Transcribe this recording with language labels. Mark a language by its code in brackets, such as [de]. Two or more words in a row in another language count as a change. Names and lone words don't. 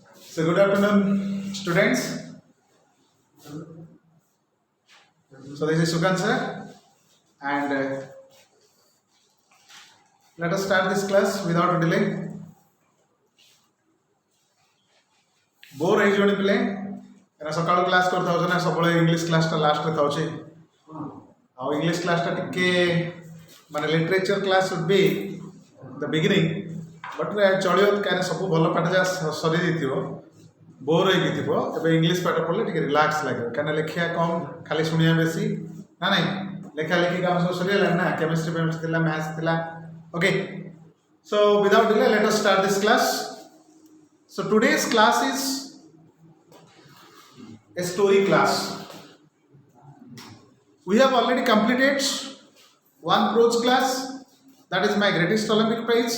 [en] So good afternoon, students. So this is Sukanta, and let us start this class without delay. [or] Bore ହେଇଯିବନି ପିଲେ କାରଣ ସକାଳୁ କ୍ଲାସ୍ କରିଥାଉଛ ନା ସବୁବେଳେ [en] English classṭā [or] ଲାଷ୍ଟରେ ଥାଉଛି ଆଉ [en] English classṭā [or] ଟିକେ ମାନେ [en] literature class should be the beginning but [or] ଚଳିବ କାରଣ ସବୁ ଭଲ ପାଠ ଯାହା ସରିଯାଇଥିବ ବୋର୍ ହେଇକି ଥିବ ଏବେ ଇଂଲିଶ ପାଠ ପଢ଼ିଲେ ଟିକେ ରିଲାକ୍ସ ଲାଗିବ କାରଣ ଲେଖିବା କମ୍ ଖାଲି ଶୁଣିବା ବେଶୀ ନା ନାଇଁ ଲେଖା ଲେଖି କାମ ସବୁ ସରିଗଲାଣି ନା କେମିଷ୍ଟ୍ରି ଫେମିଷ୍ଟ୍ରି ଥିଲା ମ୍ୟାଥ୍ସ ଥିଲା ଓକେ [en] so without delay let us start this class. So today's class is a story class. We have already completed one prose class, that is my greatest Olympic prize.